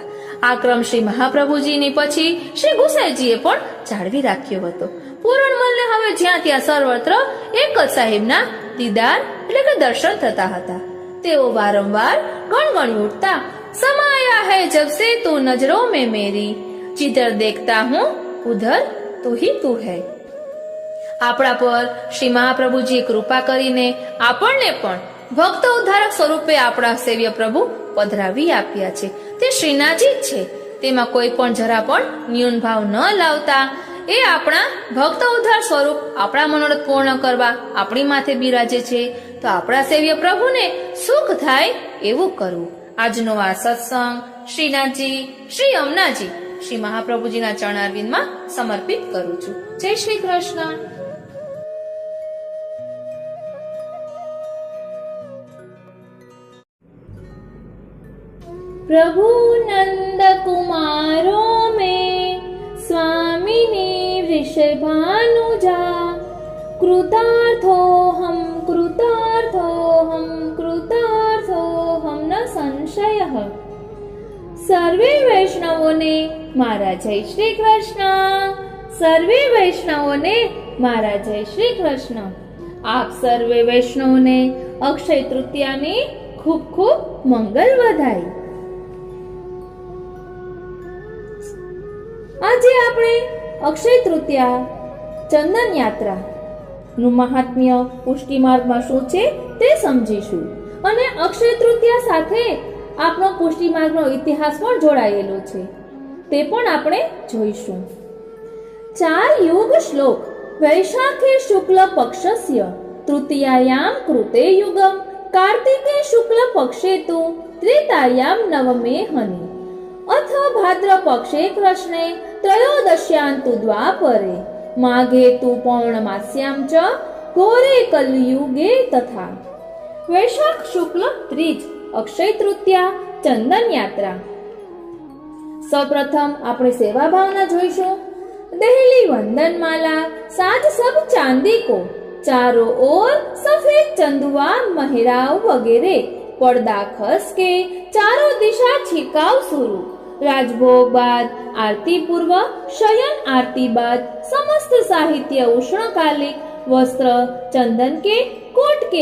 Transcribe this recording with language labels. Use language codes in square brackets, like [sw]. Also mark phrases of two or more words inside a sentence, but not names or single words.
[gu] આ ક્રમ શ્રી મહાપ્રભુજીની પછી શ્રી ગુસાઈજીએ પણ જાળવી રાખ્યો હતો. પૂરણમલને હવે જ્યાં ત્યાં સર્વત્ર એક જ સાહેબના દીદાર એટલે કે દર્શન થતા હતા. તેઓ વારંવાર ગણગણી ઉઠતા, [hi] समाया है जब से तू नजरो में मेरी, जिधर देखता हूँ उधर तू ही तू है. [gu] આપણા પર શ્રી મહાપ્રભુજીએ કૃપા કરીને આપણને પણ ભક્ત ઉદ્ધારક સ્વરૂપે આપણા સેવ્ય પ્રભુ પધરાવી આપ્યા છે. તે શ્રીનાથજી જ છે. તેમાં કોઈ પણ જરા પણ ન્યૂન ભાવ ન લાવતા એ આપણા ભક્ત ઉદ્ધાર સ્વરૂપ આપણા મનોરથ પૂર્ણ કરવા આપણી માથે બિરાજે છે. તો આપણા સેવ્ય પ્રભુને સુખ થાય એવું કરવું. આજનો આ સત્સંગ શ્રીનાથજી, શ્રી અમનાજી, શ્રી મહાપ્રભુજીના ચરણારવિંદમાં સમર્પિત કરું છું. જય શ્રી કૃષ્ણ. [sa] प्रभु नंद कुमारो में स्वामिनी वृषभानुजा कृतार्थो हम न संशयः. [gu] સર્વે વૈષ્ણવોને મારા જય શ્રી કૃષ્ણ. સર્વે વૈષ્ણવોને મારા જય શ્રી કૃષ્ણ. આપ સર્વે વૈષ્ણવોને અક્ષય તૃતીયાની ખૂબ ખૂબ મંગલ બધાઈ. આજે આપણે અક્ષય તૃતીયા ચંદન યાત્રા નું મહાત્મ્ય પુષ્ટિ માર્ગમાં શું છે તે સમજીશું અને અક્ષય તૃતીયા સાથે આપણો પુષ્ટિ માર્ગનો ઇતિહાસ પણ જોડાયેલો છે તે પણ આપણે જોઈશું. [sa] 4 યુગ શ્લોક. वैशाखे शुक्ल पक्षस्य तृतीयायाम कृते युगम कार्तिके शुक्ल पक्षे तु त्रेतायाम नवमे हनी अथ भाद्र पक्षे कृष्णे त्रयोदश्यान्तु द्वापरे माघे तु पौर्णमास्यां च घोरे कलियुगे तथा. [hi] वैशाख शुक्ल त्रीज अक्षय तृतीया चंदन यात्रा. [gu] सौप्रथम આપણે સેવા ભાવના જોઈશું. [hi] दहली वंदन माला साज सब चांदी को चारों ओर सफेद चंदुआ महराव वगैरह पर्दा खस के चारों दिशा छिड़काव शुरू. राजभोग बाद आरती पूर्व शयन आरती बाद समस्त साहित्य उष्णकालिक वस्त्र चंदन के कोट के